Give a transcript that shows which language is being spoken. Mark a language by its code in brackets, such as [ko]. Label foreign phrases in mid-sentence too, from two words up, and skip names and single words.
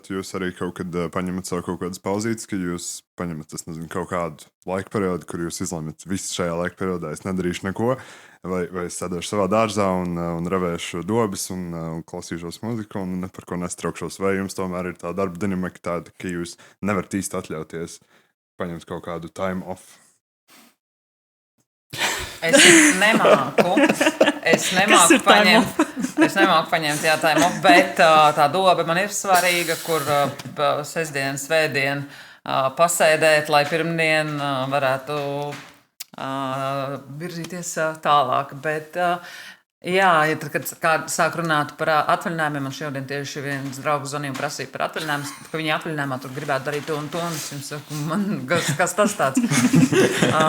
[lv] Jūs arī kaut kad paņemat savu kaut kādas pauzītes, ka jūs paņemat, kaut kādu laika periodu, kur jūs izlemat visu šajā laika periodā, es nedarīšu neko, vai es sēdēšu savā dārzā un ravēšu dobes un klausīšos muziku un ne par ko nestraukšos, vai jums tomēr ir tā darba dinamika tāda, ka jūs nevarat īsti atļauties paņemt kaut kādu [en] time off? [lv] Es nemāku paņemt [en] time off, [lv] bet tā dobe man ir svarīga, kur sestdien, svētdien pasēdēt, lai pirmdien varētu virzīties tālāk. Bet, jā, tad, kad sāk runāt par atvaļinājumiem, man šodien tieši viens draugs zvanīja un prasīja par atvaļinājumu, ka viņi atvaļinājumā tur gribētu darīt to un to, un es jums saku, kas tas tāds?